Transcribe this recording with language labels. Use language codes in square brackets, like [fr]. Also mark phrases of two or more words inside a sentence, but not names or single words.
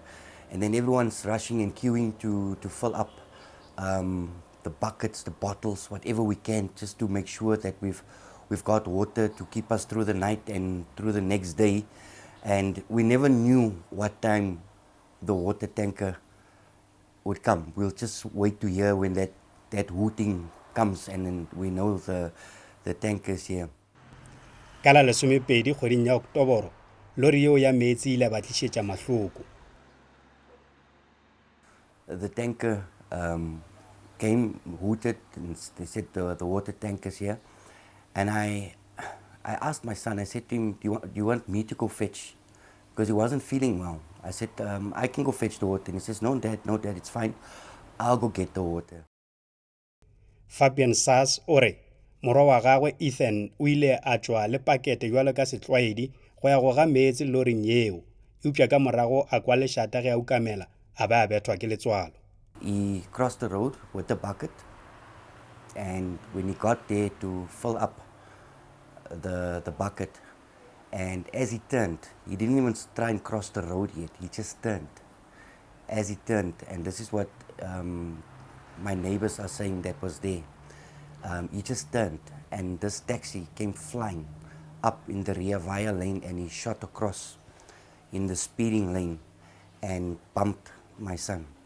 [en] And then everyone's rushing and queuing to fill up the buckets, the bottles, whatever we can, just to make sure that we've got water to keep us through the night and through the next day. And we never knew what time the water tanker would come. We'll just wait to hear when that hooting comes, and then we know the tanker is here. [nso] ka la 12 kgweding ya Oktoboro lori yeo ya Meetsi ile ba tlišetša mahloko. [en] The tanker came, hooted, and they said the water tank is here. And I asked my son, I said to him, do you want me to go fetch? Because he wasn't feeling well. I said, I can go fetch the water. And he says, no, Dad, it's fine. I'll go get the water. [nso] Fabian Sass o re morwa wa gagwe Ethan o ile a tšwa le pakete jwalo ka setlwaedi go ya go ga Meetsi loring yeo eupša ka morago a kwa lešata ge a ukamela a ba a bethwa ke letswalo. [en] He crossed the road with the bucket, and when he got there to fill up the bucket, and as he turned, he didn't even try and cross the road yet, he just turned. As he turned, and this is what my neighbors are saying that was there, he just turned, and this taxi came flying up in the rear via lane, and he shot across in the speeding lane and bumped my son.